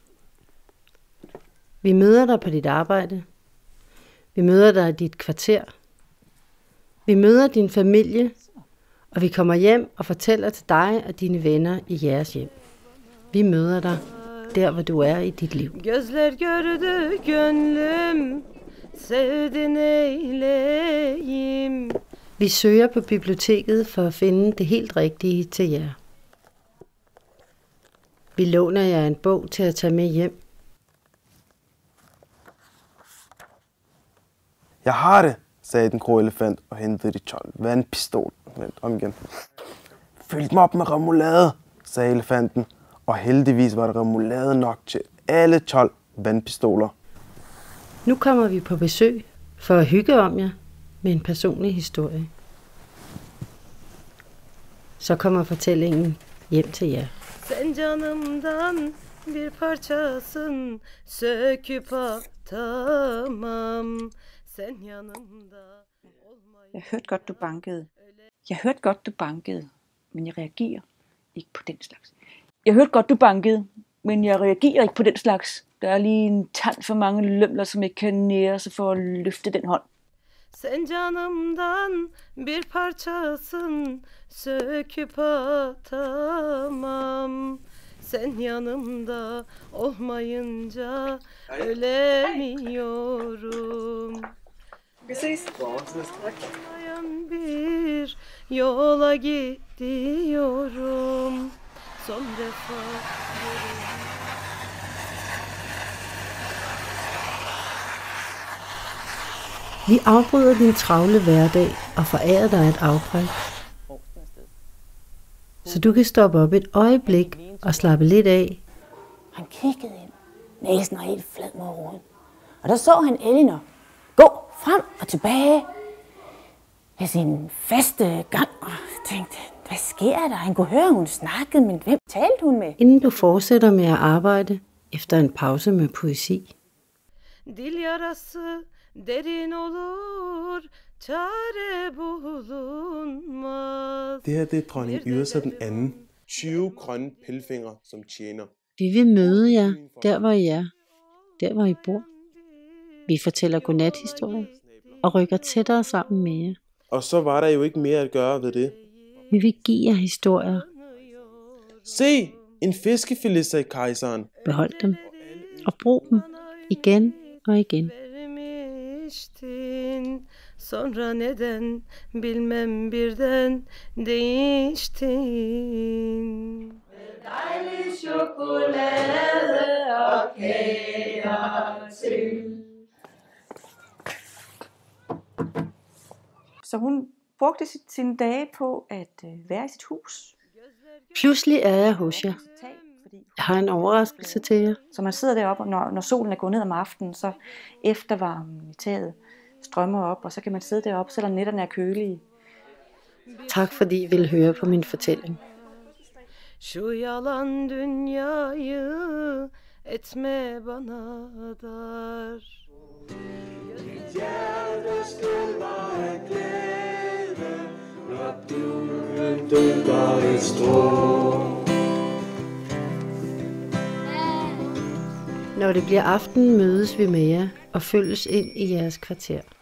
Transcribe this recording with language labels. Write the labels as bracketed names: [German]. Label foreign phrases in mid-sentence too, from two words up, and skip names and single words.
[Danish] Vi møder dig på dit arbejde. Vi møder dig i dit kvarter. Vi møder din familie, og vi kommer hjem og fortæller til dig og dine venner i jeres hjem. Vi møder dig der, hvor du er i dit liv. [Turkish] Gözler gördü gönlüm, sevdin eyleyim. [Danish] Vi søger på biblioteket for at finde det helt rigtige til jer. Vi låner jer en bog til at tage med hjem. Jeg har det, sagde den grå elefant og hentede de 12 vandpistoler. Vent om igen. Fyld dem op med remoulade, sagde elefanten, og heldigvis var der remoulade nok til alle 12 vandpistoler. Nu kommer vi på besøg for at hygge om jer med en personlig historie. Så kommer fortællingen hjem til jer. [Turkish] Sen canımdan bir parçasın, söküp atamam. Sen yanımda olmayı. [Danish] Jeg hørte godt, du bankede. Jeg hørte godt, du bankede, men jeg reagerer ikke på den slags. Jeg hørte godt, du bankede, men jeg reagerer ikke på den slags. Der er lige en tand for mange lømler, som ikke kan nære sig for at løfte den hånd. [Turkish] Sen canımdan bir parçasın, söküp atamam. Sen yanımda olmayınca ölemiyorum. Dayan bir yola gidiyorum. Son defa. [Danish] Vi afbryder din travle hverdag og forærer dig et afbræk, så du kan stoppe op et øjeblik og slappe lidt af. Han kiggede ind. Næsen var helt flad mod roden. Og der så han Elinor gå frem og tilbage med sin faste gang og tænkte, hvad sker der? Han kunne høre, hun snakkede, men hvem talte hun med? Inden du fortsætter med at arbejde efter en pause med poesi. [Turkish] Dil yarası derin olur, çare bulunmaz. [Danish] Det her det er dronning Yrsa den anden. 20 grønne pelfingre som tjener. Vi vil møde jer der, hvor I er. Der, hvor I bor. Vi fortæller godnathistorier og rykker tættere sammen med jer. Og så var der jo ikke mere at gøre ved det. Vi vil give jer historier. Se, en fiskefilet, sagde kejseren. Behold dem og brug dem igen og igen. [Turkish] Vermiştin, sonra neden bilmem birden değiştin. [Danish] Dejlig chokolade og kager til. Så hun brugte sine dage på at være i sit hus. Pludselig er jeg hos jer. Jeg har en overraskelse til jer. Så man sidder deroppe, og når solen er gået ned om aftenen, så eftervarmen i taget strømmer op, og så kan man sidde deroppe, selvom nætterne er kølige. Tak fordi I vil høre på min fortælling. [Turkish] Şu yalan dünyayı etme bana dar. [Danish] Når det bliver aften, mødes vi med jer og følges ind i jeres kvarter.